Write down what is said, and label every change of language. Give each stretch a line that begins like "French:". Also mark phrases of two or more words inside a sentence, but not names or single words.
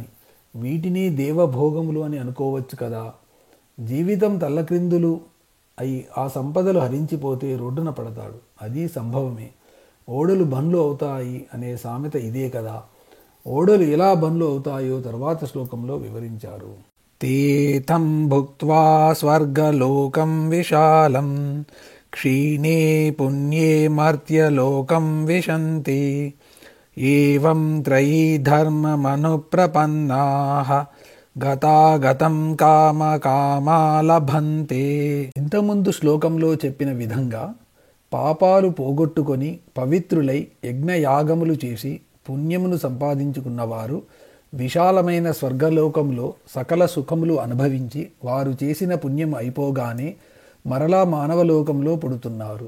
Telugu: వీటిని దేవభోగములు అని అనుకోవచ్చు కదా. జీవితం తల్లక్రిందులు అయి ఆ సంపదలు హరించిపోతే రోడ్డున పడతాడు, అది సంభవమే. ఓడలు బండ్లు అవుతాయి అనే సామెత ఇదే కదా. ఓడలు ఎలా బండ్లు అవుతాయో తర్వాత శ్లోకంలో వివరించారు.
Sanskrit: ते तं भुक्त्वा स्वर्गलोकं विशालं क्षीणे पुण्ये मर्त्यलोकं विशन्ति एवं त्रयी धर्ममनुप्रपन्नाः గతాగతం కామకామా లభంతే.
Telugu: ఇంతకుముందు శ్లోకంలో చెప్పిన విధంగా పాపాలు పోగొట్టుకొని పవిత్రులై యజ్ఞయాగములు చేసి పుణ్యమును సంపాదించుకున్నవారు విశాలమైన స్వర్గలోకంలో సకల సుఖములు అనుభవించి వారు చేసిన పుణ్యం అయిపోగానే మరలా మానవలోకంలో పుడుతున్నారు.